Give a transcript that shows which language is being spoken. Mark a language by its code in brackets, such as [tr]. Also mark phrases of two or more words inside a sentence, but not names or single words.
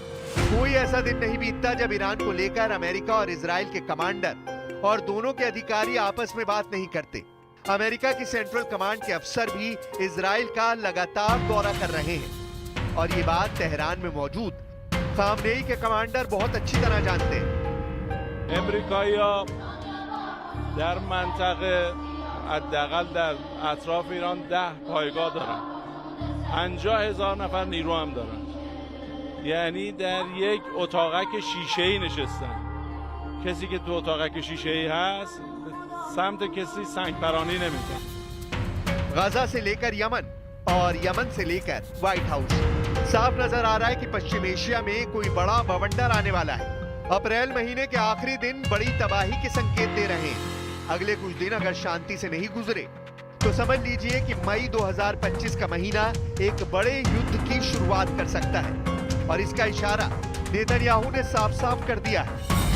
[hi] कोई ऐसा दिन नहीं बीतता जब ईरान को लेकर अमेरिका और इजराइल के कमांडर और दोनों के अधिकारी आपस में बात नहीं करते। अमेरिका की सेंट्रल कमांड के अफसर भी इजराइल का लगातार दौरा कर रहे हैं और ये बात तेहरान में मौजूद खामनेई के कमांडर बहुत अच्छी तरह जानते हैं। [fa] امریکایی‌ها در منطقه حداقل در اطراف ایران 10 پایگاه دارن. 50,000 نفر نیرو هم دارن. یعنی در یک اتاقک شیشه‌ای نشستن. کسی که تو اتاقک شیشه‌ای هست سمت کسی سنگپرانی نمی‌کنه. [hi] गाजा से लेकर यमन और यमन से लेकर व्हाइट हाउस, साफ नजर आ रहा है कि पश्चिम एशिया में कोई बड़ा बवंडर आने वाला है। अप्रैल महीने के आखिरी दिन बड़ी तबाही के संकेत दे रहे हैं। अगले कुछ दिन अगर शांति से नहीं गुजरे तो समझ लीजिए कि मई 2025 का महीना एक बड़े युद्ध की शुरुआत कर सकता है और इसका इशारा नेतन्याहू ने साफ साफ कर दिया है।